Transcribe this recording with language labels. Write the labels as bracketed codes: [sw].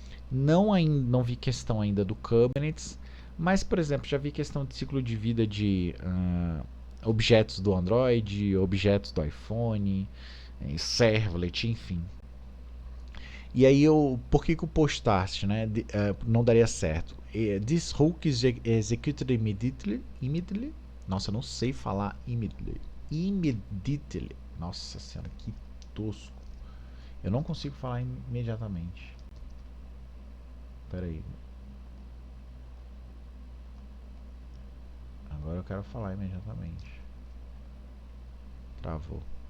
[pt] Não vi questão ainda do Kubernetes, mas, por exemplo, já vi questão de ciclo de vida de objetos do Android, objetos do iPhone, servlet, enfim. E aí, por que o post start, né, não daria certo? [en] This hook is executed immediately. [pt] Nossa, eu não sei falar immediately. Immediately. Nossa senhora, que tosco. Eu não consigo falar imediatamente. Pera aí. Agora eu quero falar imediatamente. Travou.